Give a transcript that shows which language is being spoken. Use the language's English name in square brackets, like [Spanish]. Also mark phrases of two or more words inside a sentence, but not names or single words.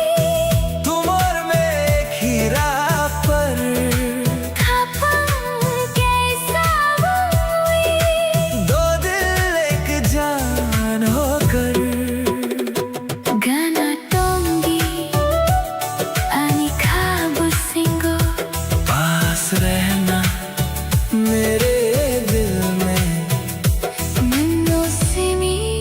[Hindi] तुम और मैं एक ही राह पर, [Turkic languages] खपन कैसा हुई, [Hindi] दो दिल एक जान होकर। [Turkic languages] गाना टोंगी ani kabusingo, [Hindi] पास रहना मेरे दिल में, [Turkic languages] nano simi